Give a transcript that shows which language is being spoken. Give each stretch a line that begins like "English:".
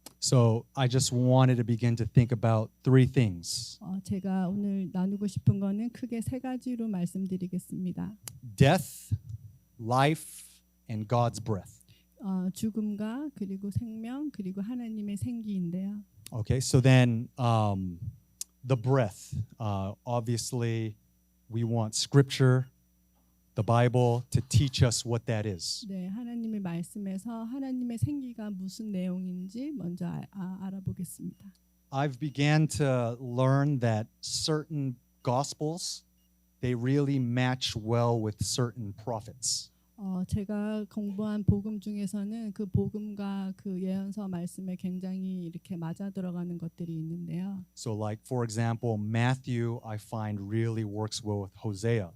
English: So I just wanted to begin to think about three things:
Korean: 제가 오늘 나누고 싶은 거는 크게 세 가지로 말씀드리겠습니다.
English: death, life, and God's breath.
Korean: 죽음과 그리고 생명 그리고 하나님의 생기인데요.
English: Okay, so then the breath. Obviously, we want Scripture, the Bible, to teach us what that is.
Korean: 네, 하나님의 말씀에서 하나님의 생기가 무슨 내용인지 먼저 알아보겠습니다.
English: I've began to learn that certain gospels, they really match well with certain prophets.
Korean: 제가 공부한 복음 중에서는 그 복음과 그 예언서 말씀에 굉장히 이렇게 맞아 들어가는 것들이 있는데요.
English: So like for example, Matthew I find really works well with Hosea.